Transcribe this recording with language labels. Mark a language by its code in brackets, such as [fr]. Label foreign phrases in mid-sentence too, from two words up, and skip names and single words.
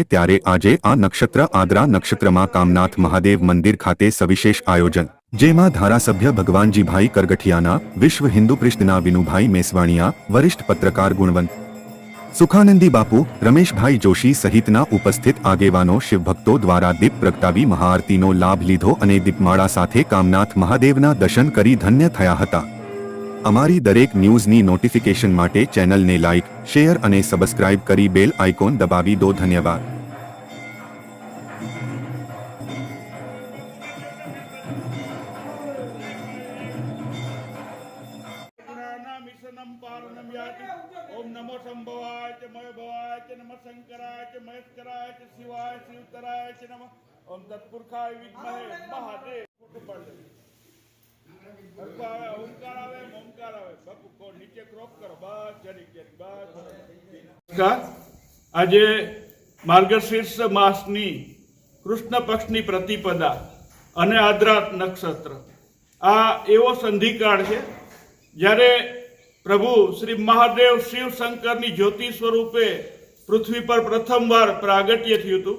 [gu] ત્યારે આજે આ નક્ષત્ર આદ્રા નક્ષત્રમાં કામનાથ મહાદેવ મંદિર ખાતે સવિશેષ આયોજન, જેમાં ધારાસભ્ય ભગવાનજીભાઈ કરગઠિયાના, વિશ્વ હિન્દુ પરિષદના વિનુભાઈ મેસવાણીયા, વરિષ્ઠ પત્રકાર ગુણવંત સુખાનંદી બાપુ, રમેશભાઈ જોશી સહિતના ઉપસ્થિત આગેવાનો શિવભક્તો દ્વારા દીપ પ્રગટાવી મહાઆરતીનો લાભ લીધો અને દીપમાળા સાથે કામનાથ મહાદેવના દર્શન કરી ધન્ય થયા હતા। અમારી દરેક ન્યૂઝની નોટિફિકેશન માટે ચેનલને લાઇક, શેર અને સબસ્ક્રાઇબ કરી બેલ આઇકોન દબાવી દો। ધન્યવાદ। [sa] ओम नमो संभवाय च मय भवाय च नमः शंकराय च महेश्वराय च शिवाय शिवतराय च नमः ओम तत्पुरुषाय विद्महे महादेव। [hi] ओंकार आवे बापू को नीचे क्रॉप करो, बस जरी जरी बस। [gu] આજે માર્ગશીર્ષ માસની કૃષ્ણ પક્ષની પ્રતિપદા અને આદ્રા નક્ષત્ર આ એવો સંધિકાળ છે જ્યારે પ્રભુ શ્રી મહાદેવ શિવ શંકરની જ્યોતિ સ્વરૂપે પૃથ્વી પર પ્રથમવાર પ્રાગટ્ય થયું હતું।